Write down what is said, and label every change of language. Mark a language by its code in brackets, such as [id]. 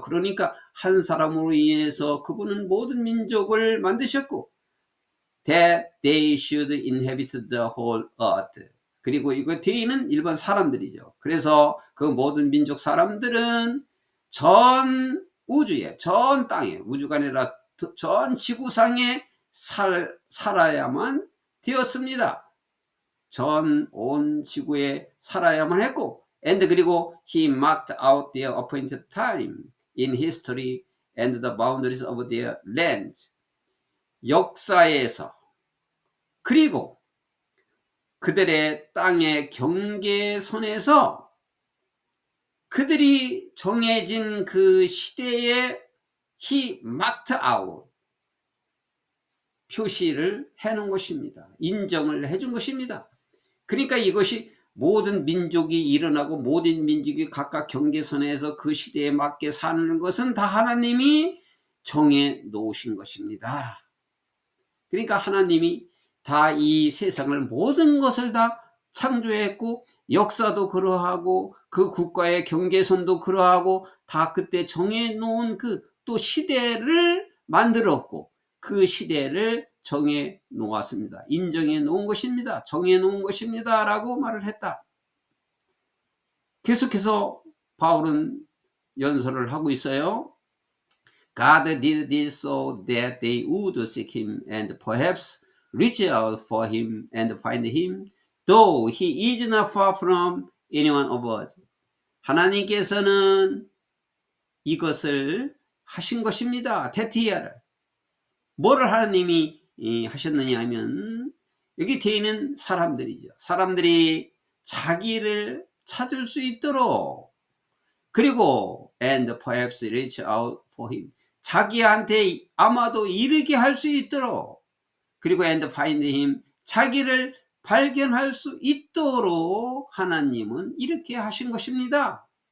[ko] 그러니까 한 사람으로 인해서 그분은 모든 민족을 만드셨고, [en] that they should inhabit the whole earth. [ko] 그리고 이거 they는 일반 사람들이죠. 그래서 그 모든 민족 사람들은 전 우주에, 전 땅에, 우주가 아니라 전 지구상에 살아야만 되었습니다. 전 온 지구에 살아야만 했고, [en] and [ko] 그리고 [en] he marked out their appointed time in history and the boundaries of their land. [ko] 역사에서, 그리고 그들의 땅의 경계선에서 그들이 정해진 그 시대에 [en] he marked out, [ko] 표시를 해놓은 것입니다. 인정을 해준 것입니다. 그러니까 이것이 모든 민족이 일어나고 모든 민족이 각각 경계선에서 그 시대에 맞게 사는 것은 다 하나님이 정해 놓으신 것입니다. 그러니까 하나님이 다 이 세상을 모든 것을 다 창조했고, 역사도 그러하고 그 국가의 경계선도 그러하고 다 그때 정해 놓은 그 또 시대를 만들었고, 그 시대를 정해 놓았습니다. 인정해 놓은 것입니다. 정해 놓은 것입니다 라고 말을 했다. 계속해서 바울은 연설을 하고 있어요. [en] God did this so that they would seek him and perhaps reach out for him and find him, though he is not far from any one of us. [ko] 하나님께서는 이것을 하신 것입니다. 테티아를. 뭐를 하나님이 하셨느냐 하면, 여기 되어 있는 사람들이죠. 사람들이 자기를 찾을 수 있도록, 그리고 [en] and perhaps reach out for him, [ko] 자기한테 아마도 이르게 할 수 있도록, 그리고 [en] and find him, [ko] 자기를 발견할 수 있도록 하나님은 이렇게 하신 것입니다.